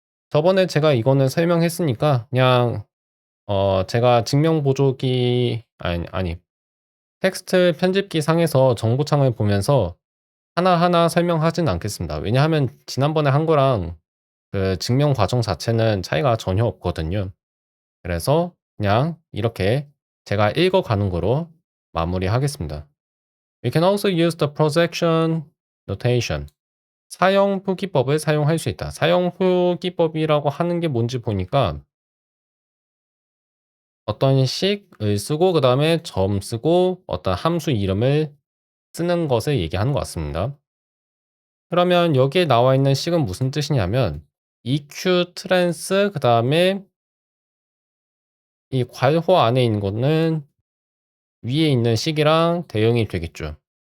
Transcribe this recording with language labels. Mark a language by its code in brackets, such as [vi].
[ko] 저번에 제가 이거는 설명했으니까 그냥 제가 증명 보조기 아니 텍스트 편집기 상에서 정보창을 보면서 하나하나 설명하진 않겠습니다. 왜냐하면 지난번에 한 거랑 그 증명 과정 자체는 차이가 전혀 없거든요. 그래서 그냥 이렇게 제가 읽어가는 거로 마무리하겠습니다. [en] We can also use the projection notation. [ko] 사형 표기법을 사용할 수 있다. 사형 표기법이라고 하는 게 뭔지 보니까 어떤 식을 쓰고 그 다음에 점 쓰고 어떤 함수 이름을 쓰는 것을 얘기하는 것 같습니다. 그러면 여기에 나와 있는 식은 무슨 뜻이냐면 EQ 트랜스 그 다음에 이 괄호 안에 있는 거는 위에 있는 식이랑 대응이 되겠죠.